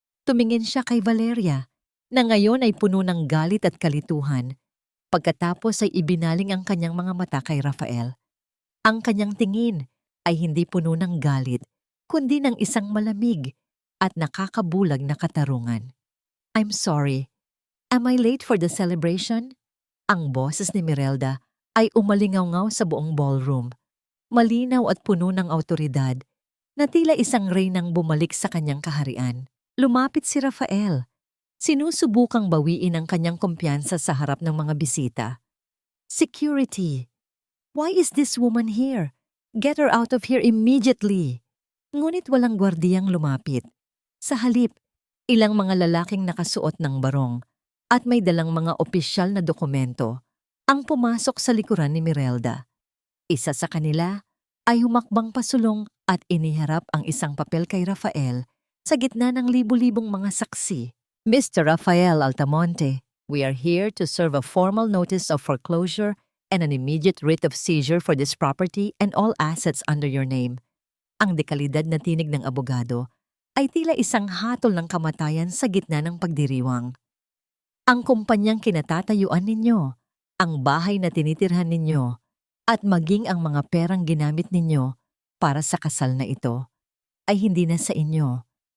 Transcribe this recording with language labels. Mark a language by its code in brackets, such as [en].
[tl] Tumingin siya kay Valeria na ngayon ay puno ng galit at kalituhan. Pagkatapos ay ibinaling ang kanyang mga mata kay Rafael. Ang kanyang tingin ay hindi puno ng galit, kundi ng isang malamig at nakakabulag na katarungan. [en] "I'm sorry. Am I late for the celebration?" [tl] Ang boses ni Mirelda ay umalingaw-ngaw sa buong ballroom. Malinaw at puno ng awtoridad na tila isang reynang bumalik sa kanyang kaharian. Lumapit si Rafael. Sinusubukang bawiin ang kanyang kumpiyansa sa harap ng mga bisita. [en] "Security! Why is this woman here? Get her out of here immediately!" [tl] Ngunit walang gwardiyang lumapit. Sa halip, ilang mga lalaking nakasuot ng barong at may dalang mga opisyal na dokumento ang pumasok sa likuran ni Mirelda. Isa sa kanila ay humakbang pasulong at iniharap ang isang papel kay Rafael sa gitna ng libu-libong mga saksi. [en] "Mr. Rafael Altamonte, we are here to serve a formal notice of foreclosure and an immediate writ of seizure for this property and all assets under your name." [tl] Ang dekalidad na tinig ng abogado ay tila isang hatol ng kamatayan sa gitna ng pagdiriwang. Ang kumpanyang kinatatayuan ninyo, ang bahay na tinitirhan ninyo, at maging ang mga perang ginamit ninyo para sa kasal na ito ay hindi na sa inyo.